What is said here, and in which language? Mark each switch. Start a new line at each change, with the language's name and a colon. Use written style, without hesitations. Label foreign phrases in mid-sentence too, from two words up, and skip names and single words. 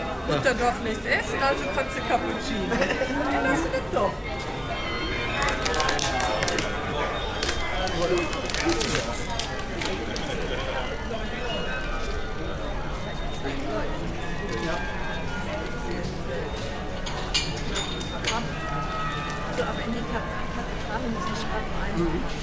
German: Und der darf nicht essen, also kannst du Cappuccino.
Dutch: En dat is het toch.
German: So, aber in die Kathedrale muss ich gerade rein.